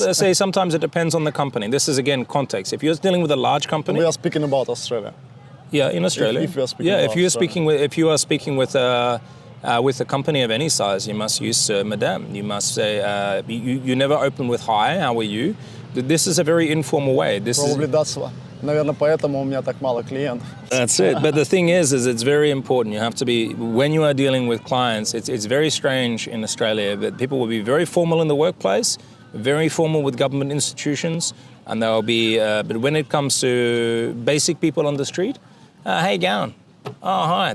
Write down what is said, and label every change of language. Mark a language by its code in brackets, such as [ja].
[en] No, say sometimes it depends on the company. This is, again, context. If you're dealing with a large company... We are speaking about Australia. Yeah, in Australia. If you are speaking about Australia. If you are speaking with a company of any size, you must use madam. You must say, you never open with hi, how are you? This is a very informal way. Probably that's why. [ru] Наверное, поэтому у меня так мало клиентов. [en] That's it. But the thing is it's very important. You have to be, when you are dealing with clients, it's very strange in Australia that people will be very formal in the workplace, very formal with government institutions, and they'll be, but when it comes to basic people on the street, how you going? Oh, hi.